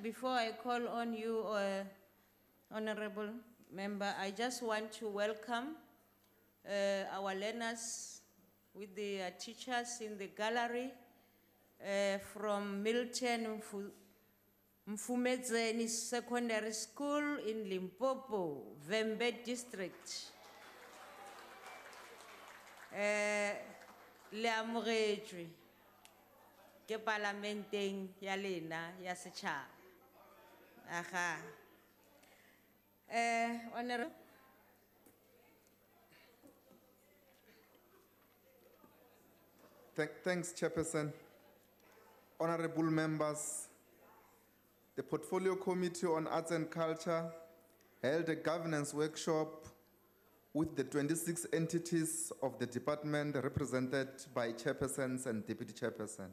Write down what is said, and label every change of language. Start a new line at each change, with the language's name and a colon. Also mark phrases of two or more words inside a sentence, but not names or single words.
English: Before I call on you, Honorable Member, I just want to welcome our learners with the teachers in the gallery from Milton Mfumedzeni Secondary School in Limpopo, Vembe District.
Northern Sotho: Le amogetšwe ke parlamenteng ya lena ya setšhaba.
English: Aha. Honorable. Thanks, Chairperson. Honorable members, the Portfolio Committee on Arts and Culture held a governance workshop with the 26 entities of the department represented by chairpersons and deputy chairperson.